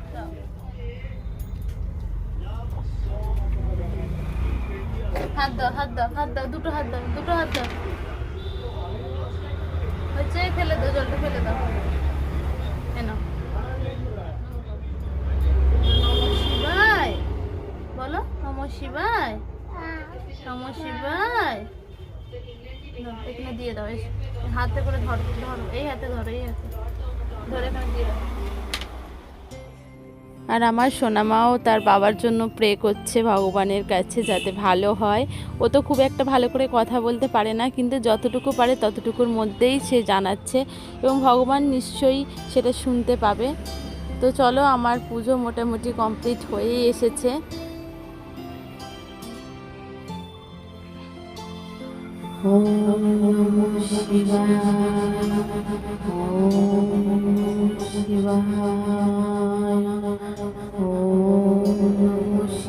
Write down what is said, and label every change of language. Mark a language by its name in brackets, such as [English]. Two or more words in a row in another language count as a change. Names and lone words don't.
[Bangla] হাত দাও হাত দাও হাত দাও, দুটো হাত দাও, দুটো হাত দাও। হচ্ছে ফেলে দাও, জলটা ফেলে দাও। এনো [Sanskrit] নমঃ শিবায় [Bangla] বলো, [Sanskrit] নমঃ শিবায়, নমঃ শিবায়। [Bangla] এখানে দিয়ে দাও, হাতে করে ধরো ধরো, এই হাতে ধরো, এই হাতে ধরে এখানে দিয়ে দাও। আর আমার সোনামাও তার বাবার জন্য প্রে করছে ভগবানের কাছে যাতে ভালো হয়। ও তো খুব একটা ভালো করে কথা বলতে পারে না, কিন্তু যতটুকু পারে ততটুকুর মধ্যেই সে জানাচ্ছে, এবং ভগবান নিশ্চয়ই সেটা শুনতে পাবে। তো চলো আমার পুজো মোটামুটি কমপ্লিট হয়েই এসেছে। [Sanskrit] ওম নমঃ শিবায়, ওম নমঃ শিবায়, ওম নমঃ শিবায়।